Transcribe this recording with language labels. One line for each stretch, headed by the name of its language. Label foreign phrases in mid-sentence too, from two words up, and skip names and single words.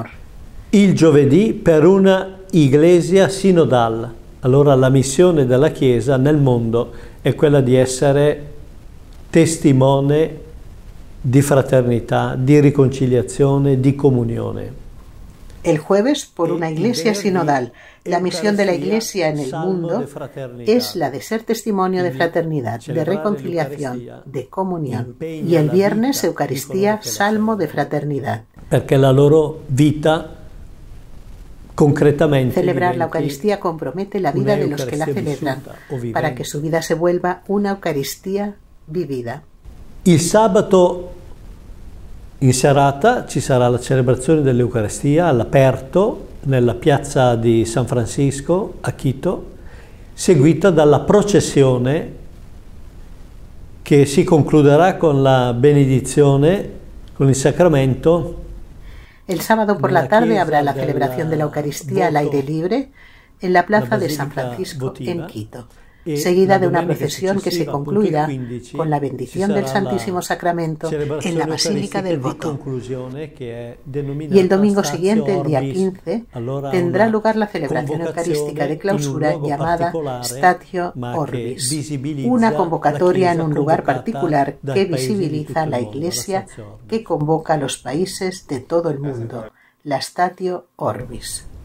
Italian: Il giovedì, per una iglesia sinodale. Allora la missione della Chiesa nel mondo è quella di essere testimone di fraternità, di riconciliazione, di comunione.
Spanish: El jueves, por una iglesia sinodal, la misión de la Iglesia en el mundo es la de ser testimonio de fraternidad, de reconciliación, de comunión. Y el viernes, Eucaristía, salmo de fraternidad.
Italian: Perché la loro vita concretamente
Spanish: celebrar la Eucaristía compromete la vida de los que la celebran para que su vida se vuelva una Eucaristía vivida.
Italian: Il sabato in serata ci sarà la celebrazione dell'Eucaristia all'aperto nella piazza di San Francisco a Quito, seguita dalla processione che si concluderà con la benedizione, con il sacramento.
Spanish: El sábado por la tarde habrá la celebración de la Eucaristía al aire libre en la plaza de San Francisco en Quito, seguida de una procesión que se concluirá con la bendición del Santísimo Sacramento en la Basílica del Voto. Y el domingo siguiente, el día 15, tendrá lugar la celebración eucarística de clausura llamada Statio Orbis, una convocatoria en un lugar particular que visibiliza la Iglesia que convoca a los países de todo el mundo, la Statio Orbis.